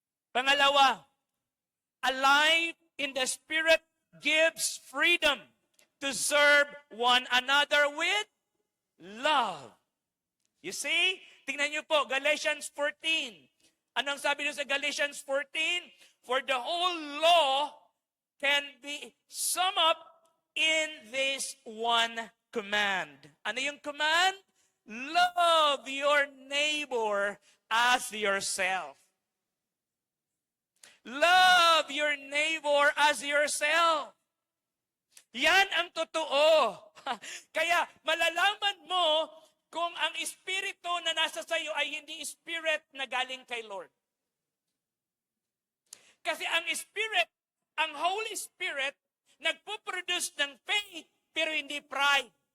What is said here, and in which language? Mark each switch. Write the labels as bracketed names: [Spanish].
[Filipino] Pangalawa, [English] a life in the Spirit gives freedom to serve one another with love. You see? [Filipino] Tingnan niyo po, Galatians 14. Anong sabi niyo sa Galatians 14? [English] For the whole law can be summed up in this one command. [Filipino] Ano yung command? [English] Love your neighbor as yourself. Love your neighbor as yourself. [Filipino] Yan ang totoo. Kaya malalaman mo kung ang espiritu na nasa sayo ay hindi spirit na galing kay Lord. Kasi ang spirit, ang Holy Spirit, nagpo-produce ng faith pero hindi pride.